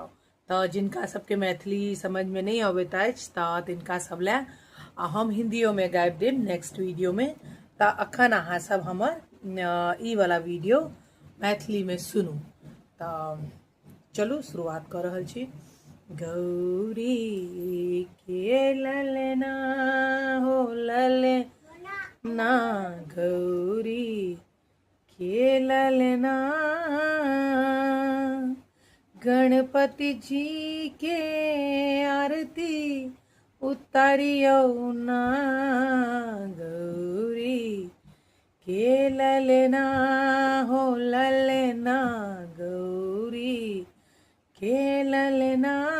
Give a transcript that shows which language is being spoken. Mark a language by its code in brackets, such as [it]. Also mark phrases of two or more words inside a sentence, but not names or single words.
[mai] तो जिनका सबके मैथिली समझ में नहीं अबैत अछि तो तिनका सब ला हम हिंदियों में गाबि देब [en] next video [mai] में। तो अखन अहाँ सब हमर ई वाला वीडियो मैथिली में सुनू। तो चलू शुरुआत कर रहल छी। गौरी के ललना हो ललना, गौरी के ललना, गणपति जी के आरती उतारियो ना, गौरी के ललना हो ललना, गौरी के ललना,